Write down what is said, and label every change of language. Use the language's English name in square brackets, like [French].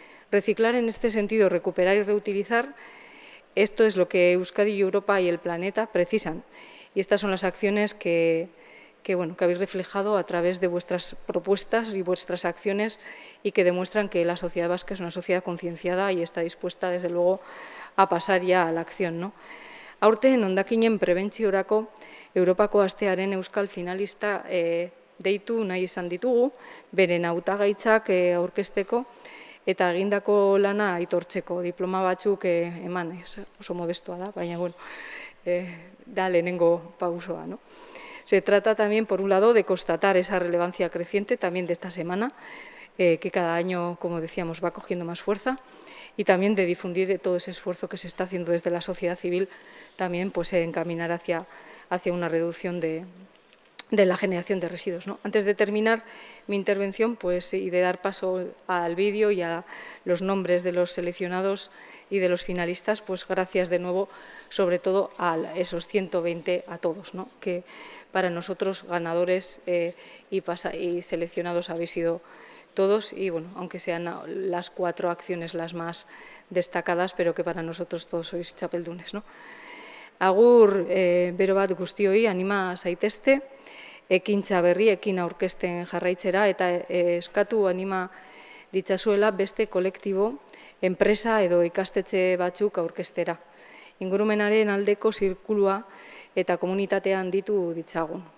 [Spanish] Reciclar en este sentido, recuperar y reutilizar, esto es lo que Euskadi y Europa y el planeta precisan. Y estas son las acciones que habéis reflejado a través de vuestras propuestas y vuestras acciones, y que demuestran que la sociedad vasca es una sociedad concienciada y está dispuesta, desde luego, a pasar ya a la acción, ¿no? [Basque] Aurten, hondakinen prebentziorako Europako astearen euskal finalista deitu nahi izan ditugu, beren hautagaitzak aurkezteko eta egindako lana aitortzeko, diploma batzuk eman, oso modestoa da, baina, bueno, da lehenengo pausoa, ¿no? [Spanish] Se trata también, por un lado, de constatar esa relevancia creciente también de esta semana, que cada año, como decíamos, va cogiendo más fuerza, y también de difundir todo ese esfuerzo que se está haciendo desde la sociedad civil, también pues encaminar hacia una reducción de la generación de residuos, ¿no? Antes de terminar mi intervención, pues, y de dar paso al vídeo y a los nombres de los seleccionados y de los finalistas, pues gracias de nuevo, sobre todo a esos 120, a todos, ¿no?, que para nosotros ganadores y seleccionados habéis sido todos, y bueno, aunque sean las 4 acciones las más destacadas, pero que para nosotros todos sois txapeldunes, ¿no? [Basque] Agur bero bat guztioi, anima zaitezte, ekintza berriekin aurkezten jarraitzera, eta eskatu anima ditzazuela beste kolektibo, enpresa edo ikastetxe batzuk aurkeztera. Ingurumenaren aldeko zirkulua eta komunitatean ditu ditzagun.